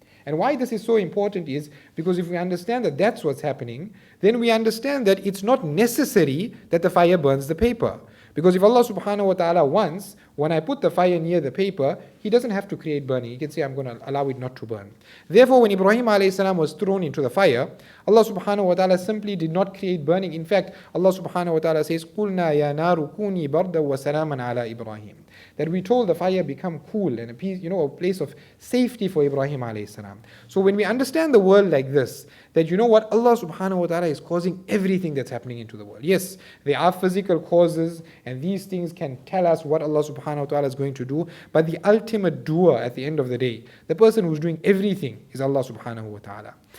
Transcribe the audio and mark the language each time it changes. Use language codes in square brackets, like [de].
[en] And why this is so important is because if we understand that that's what's happening, then we understand that it's not necessary that the fire burns the paper. Because if Allah subhanahu wa ta'ala wants, when I put the fire near the paper, He doesn't have to create burning. He can say, I'm going to allow it not to burn. Therefore, when Ibrahim alayhi salam was thrown into the fire, Allah subhanahu wa ta'ala simply did not create burning. In fact, Allah subhanahu wa ta'ala says, [ar] قُلْنَا يَا نَارُ كُونِي بَرْدًا وَسَلَامًا عَلَى إِبْرَاهِيمَ. [en] That we told the fire become cool and a place of safety for Ibrahim alayhi salam. So when we understand the world like this, that Allah subhanahu wa ta'ala is causing everything that's happening into the world. Yes, there are physical causes and these things can tell us what Allah subhanahu wa ta'ala is going to do, but the ultimate doer at the end of the day, the person who's doing everything is Allah subhanahu wa ta'ala.